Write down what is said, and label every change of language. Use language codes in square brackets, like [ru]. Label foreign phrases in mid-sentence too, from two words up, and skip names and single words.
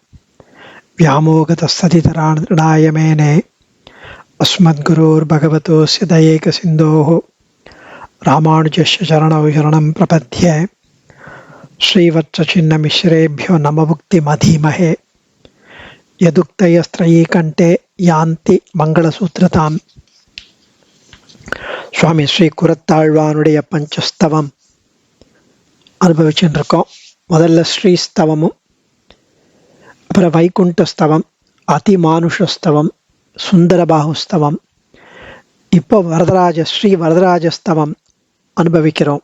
[sa] व्यामोगतस्ततितराणाय मेने अस्मद्गुरोर्भगवतोऽस्य दयैकसिन्धोः रामानुजस्य चरणौ शरणं प्रपद्ये श्रीवत्सचिह्नमिश्रेभ्यो नममुक्तिमधीमहे यदुक्तयस्त्रयीकण्ठे यान्ति मङ्गलसूत्रताम्. [ta] சுவாமி ஸ்ரீ குரத்தாழ்வானுடைய பஞ்சஸ்தவம் அனுபவிச்சுட்டு இருக்கோம். முதல்ல ஸ்ரீஸ்தவமும், அப்புறம் வைகுண்டஸ்தவம், அதிமானுஷஸ்தவம், சுந்தரபாகுஸ்தவம், இப்போ ஸ்ரீ வரதராஜஸ்தவம் அனுபவிக்கிறோம்.